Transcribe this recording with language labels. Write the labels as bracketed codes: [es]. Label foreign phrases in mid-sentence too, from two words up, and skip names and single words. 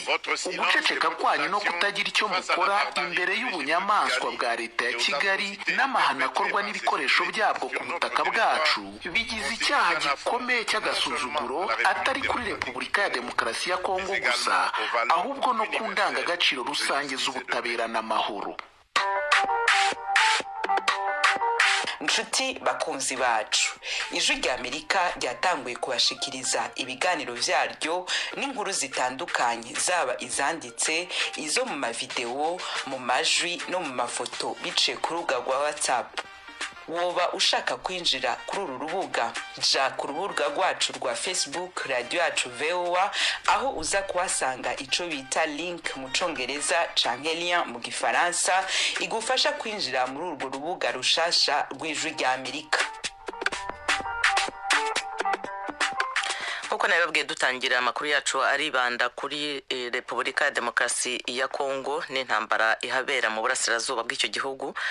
[rw] Uguceceka kwanyu no kutagira icyo mukora imbere y'ubunyamaswa bwa leta ya Kigali n'amahano akorwa n'ibikoresho byabwo ku butaka bwacu bigize icyaha gikomeye cy'agasuzuguro atari kuri Repubulika ya Demokarasi ya Kongo gusa ahubwo no ku ndangagaciro rusange z'ubutabera n'amahoro. [rn] Nshuti bakunzi bacu, Ijwi ry'Amerika ryatanguye kubashikiriza ibiganiro vyaryo n'inkuru zitandukanye zaba izanditse, izo mu mavideo, mu majwi no mu mafoto biciye ku rubuga rwa WhatsApp. Woba ushaka kwinjira kuri uru rubuga, ja ku rubuga rwacu rwa Facebook Radio Yacu VOA, aho uza kuhasanga ico bita link mu Congereza canke lien mu Gifaransa igufasha kwinjira muri urwo rubuga rushasha rw'Ijwi ry'Amerika. [rw] Uko nababwiye dutangira amakuru yacu aribanda kuri Repubulika ya Demokarasi ya Kongo n'intambara ihabera mu burasirazuba bw'icyo gihugu.